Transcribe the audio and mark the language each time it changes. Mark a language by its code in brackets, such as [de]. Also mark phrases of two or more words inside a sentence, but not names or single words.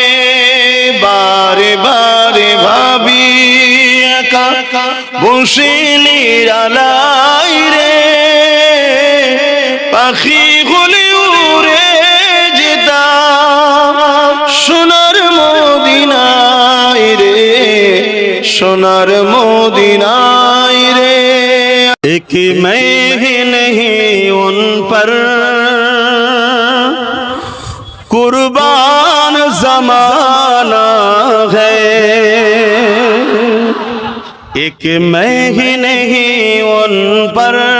[bn] বারে বারে ভাবি একা বসে নিরালায় রে, পাখি হলে উড়ে যেতাম সোনার মদিনায় রে, সোনার মদিনায় রে। [ur] ایک میں نہیں ان پر قربان زمانہ ہے، ایک میں ہی نہیں ان پر